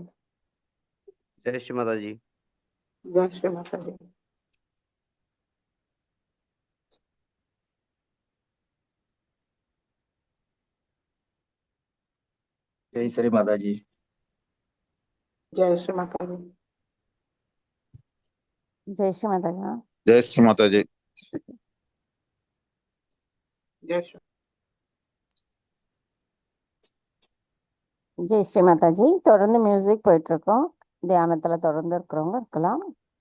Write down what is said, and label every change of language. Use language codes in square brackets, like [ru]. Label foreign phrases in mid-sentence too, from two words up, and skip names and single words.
[hi] जय श्री माता जी। जय श्री माताजी. जय श्री माता जी। जय श्री माताजी. जय श्री माताजी. जय श्री माता जी। जय श्री जय श्री माताजी. [ta] தொடர்ந்து மியூசிக் போயிட்டு இருக்கோம். தியானத்துல தொடர்ந்து இருக்கிறவங்க இருக்கலாம்.